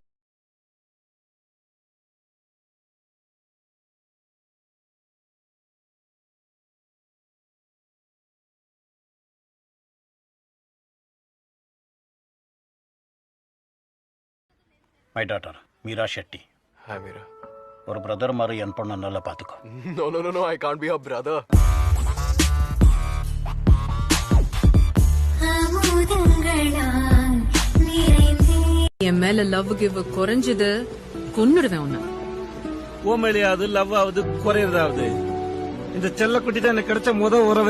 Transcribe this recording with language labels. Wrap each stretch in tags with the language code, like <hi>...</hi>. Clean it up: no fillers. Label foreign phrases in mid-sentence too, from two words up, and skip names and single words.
<en>My daughter, Meera Shetty. Hi, Meera.</en> <ta>ஒரு பிரதர் மாதிரி என் பொண்ணை நல்லா பார்த்துக்கோ.</ta> <en>No, I can't be her brother.</en> <ta>என் மேல லவ் கிவ் குறைஞ்சது கொன்னுடுவேன் உன்ன. ஓ மேலேயாவது லவ் ஆகுது குறையறதாவது. இந்த செல்லக்குட்டி தான் எனக்கு கிடைச்ச உறவு.</ta>